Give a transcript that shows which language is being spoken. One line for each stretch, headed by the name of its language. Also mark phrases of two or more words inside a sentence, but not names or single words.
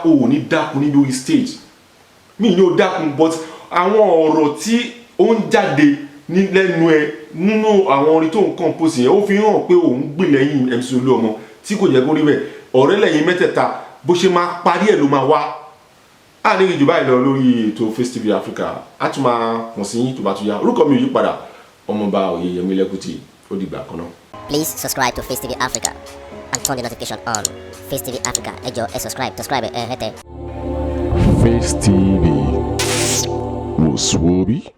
Yoruba: òun ní dákun níbi orí stage mi ní o dákun but àwọn ọ̀rọ̀ tí ó ń jáde lẹ́nu ẹ nínú àwọn orin tó ń compose yẹn ó fi hàn pé òun gbè lẹ́yìn MC Oluomo tí kò jẹ́ kó rí bẹ́ẹ̀ ọ̀rẹ́ lẹ́yìn mẹ́tẹ̀ẹ̀ta bó ṣe máa parí ẹ̀ ló máa wá a ní ìjọba ìlọ lórí ètò Facetv Africa a tún máa kàn sí yín tó bá tún yá orúkọ mi ò yí padà ọmọọba Oyèyẹmí Lẹ́kùtì ó dìgbà kan náà.
English: Please subscribe to Facetv Africa and turn the notification on. Facetv Africa,
Yoruba: ẹ jọ̀ọ́ ẹ subscribe hete.
English: Face TV was Swoby.